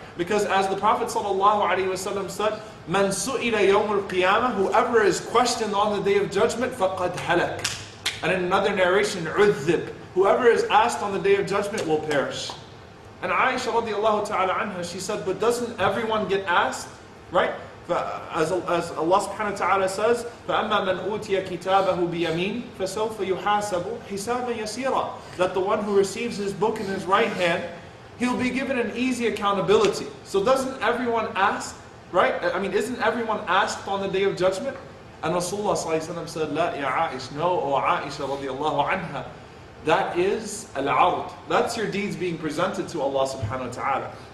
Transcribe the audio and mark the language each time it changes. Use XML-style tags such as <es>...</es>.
<en>Because as the Prophet sallallahu alaihi wasallam said,</en> <ar>"Man su'ila yawm al-qiyamah,"</ar> <en>whoever is questioned on the Day of Judgment,</en> <ar>faqad halak.</ar> <en>And in another narration, "udhib," whoever is asked on the Day of Judgment will perish. And Aisha radiallahu ta'ala anha, she said, but doesn't everyone get asked? Right? As Allah subhanahu wa ta'ala says,</en> <ar>فَأَمَّا مَنْ أُوتِيَ كِتَابَهُ بِيَمِينٍ فَسَوْفَ يُحَاسَبُ حِسَابًا يَسِيرًا.</ar> <en>That the one who receives his book in his right hand, he'll be given an easy accountability. So doesn't everyone ask? Right? I mean, isn't everyone asked on the Day of Judgment? And Rasulullah sallallahu alayhi wa sallam said,</en> <ar>لا يا عائش,</ar> <en>no, O Aisha radiallahu anha. That is al-ard. That's your deeds being presented to Allah subhanahu wa ta'ala.</en>